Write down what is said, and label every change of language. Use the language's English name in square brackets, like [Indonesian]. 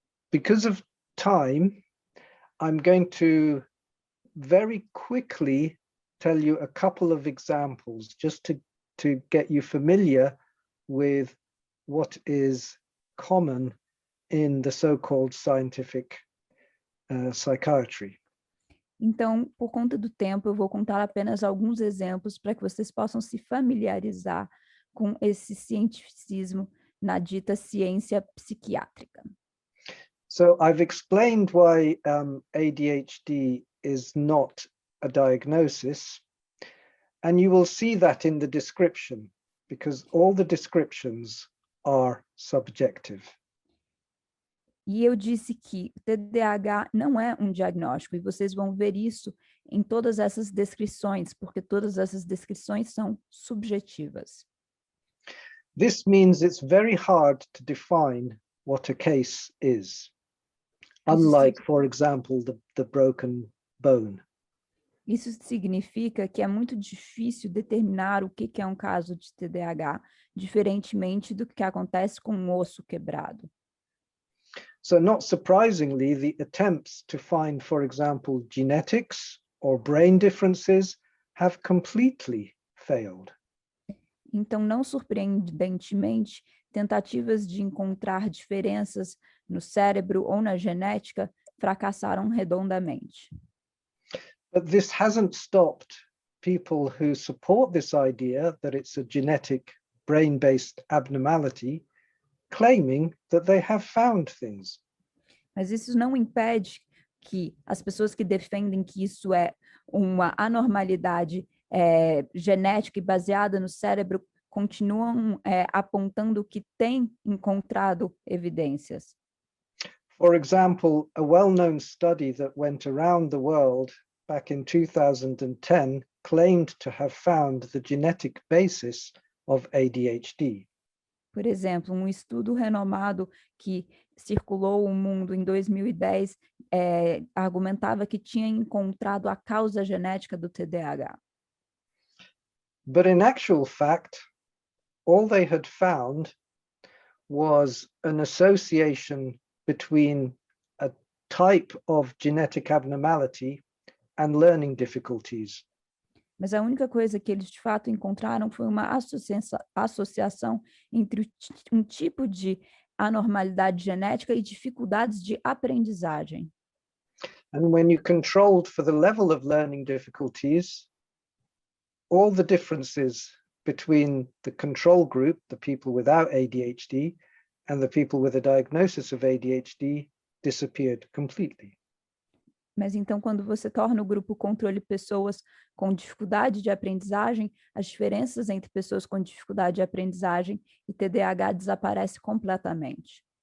[English] Because of time, I'm going to very quickly tell you a couple of examples just to get you familiar with what is common in the so-called scientific psychiatry. [Portuguese] Então, por conta do tempo, eu vou contar apenas alguns exemplos para que vocês possam se familiarizar com esse cientificismo na dita ciência psiquiátrica. [English] So I've explained why ADHD is not a diagnosis, and you will see that in the description, because all the descriptions are subjective. [Portuguese] E eu disse que TDAH não é um diagnóstico, e vocês vão ver isso em todas essas descrições, porque todas essas descrições são subjetivas. [English] This means it's very hard to define what a case is, unlike, for example, the broken bone. [Portuguese] Isso significa que é muito difícil determinar o que é um caso de TDAH, diferentemente do que acontece com um osso quebrado. [English] So not surprisingly, the attempts to find, for example, genetics or brain differences have completely failed. [Portuguese] Então, não surpreendentemente, tentativas de encontrar diferenças no cérebro ou na genética fracassaram redondamente. [English] But this hasn't stopped people who support this idea that it's a genetic brain-based abnormality claiming that they have found things. [Portuguese] Mas isso não impede que as pessoas que defendem que isso é uma anormalidade genética e baseada no cérebro continuam apontando que têm encontrado evidências. [English] For example, a well-known study that went around the world back in 2010 claimed to have found the genetic basis of ADHD. [Portuguese] Por exemplo, um estudo renomado que circulou o mundo em 2010 argumentava que tinha encontrado a causa genética do TDAH. [English] But in actual fact, all they had found was an association between a type of genetic abnormality and learning difficulties. [Portuguese] Mas a única coisa que eles de fato encontraram foi uma associação entre um tipo de anormalidade genética e dificuldades de aprendizagem. [English] And when you controlled for the level of learning difficulties, all the differences between the control group, the people without ADHD, and the people with a diagnosis of ADHD disappeared completely. [Portuguese] Mas então, quando você torna o grupo controle pessoas com dificuldade de aprendizagem, as diferenças entre pessoas com dificuldade de aprendizagem e TDAH desaparecem completamente.